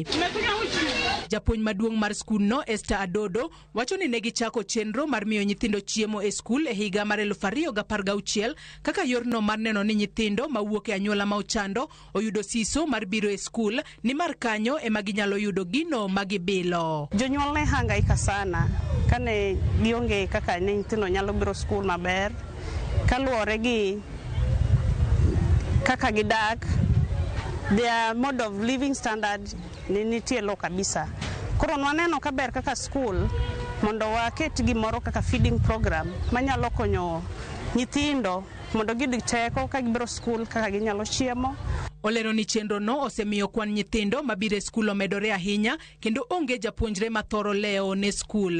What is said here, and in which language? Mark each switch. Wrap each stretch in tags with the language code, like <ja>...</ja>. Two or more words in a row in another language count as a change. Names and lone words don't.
<luo>Japuonj maduong' mar skul no Esther Adodo wacho ni ne gichako chenro mar miyo nyithindo chiemo e skul e higa mar 2016 kaka yorno mar neno ni nyithindo mawuok e anyuola ma ochando oyudo siso mar biro e skul ni mar kanyo ema ginyalo yudo gino magibilo. Jonyuol ne hangaika sana kane gionge kaka ne nyithindo nyalo biro skul maber kaluwore gi kaka gidak,</luo> <en>their mode of living standard</en> <luo>ni nitie</luo> <en>low kabisa.</en> <luo>Koro waneno kaber kaka skul mondo waket gimoro kaka</luo> <en>feeding program</en> <luo>manyalo konyo nyithindo mondo giyud teko ka gibiro skul kaka ginyalo chiemo. Olero ni chenro no osemiyo kwan nyithindo mabiro e skul omedore ahinya kendo onge japuonjre mathoro leo ne skul.</luo>